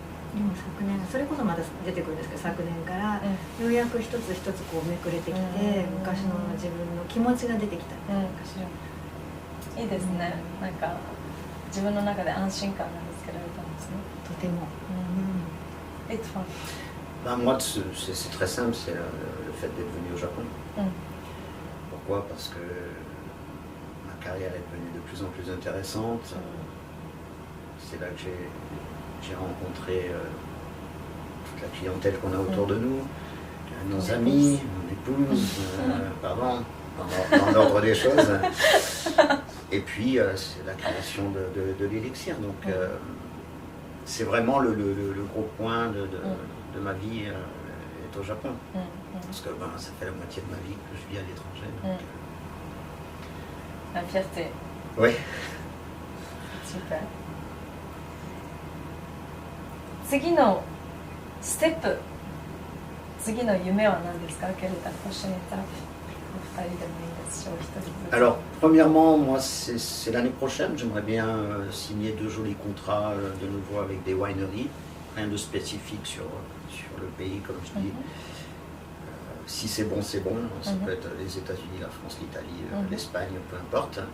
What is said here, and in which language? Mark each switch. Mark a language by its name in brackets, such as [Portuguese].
[Japanese] でも昨年それこそまだ出てくるんですけど、昨年からようやく一つ一つこうめくれてきて、昔の自分の気持ちが出てきたっていうかしら。いいですね。なんか自分の中で安心感が見つけられたんですね。とても。 [French] Et toi? Moi, c'est très simple, c'est le fait d'être venu au Japon. Pourquoi? Parce que ma carrière est devenue de plus en plus intéressante. C'est là que j'ai rencontré toute la clientèle qu'on a autour de nous, nos amis, mon épouse, pardon, dans l'ordre des choses. Et puis, c'est la création de l'élixir. Donc, c'est vraiment le gros point de ma vie est au Japon. Parce que ça fait la moitié de ma vie que je vis à l'étranger. Donc, la fierté. Oui. Super. [Japanese] 次のステップ、次の夢は何ですか？ [French] Quelle est ta prochaine étape? [Japanese] お二人でもいいですし、お一人ずつ。 [French] Alors, premièrement, moi, c'est l'année prochaine. J'aimerais bien signer 2 jolis contrats de nouveau avec des wineries. Rien de spécifique sur le pays, comme je dis. Si c'est bon, c'est bon. Ça peut être les États-Unis, la France, l'Italie, l'Espagne, peu importe.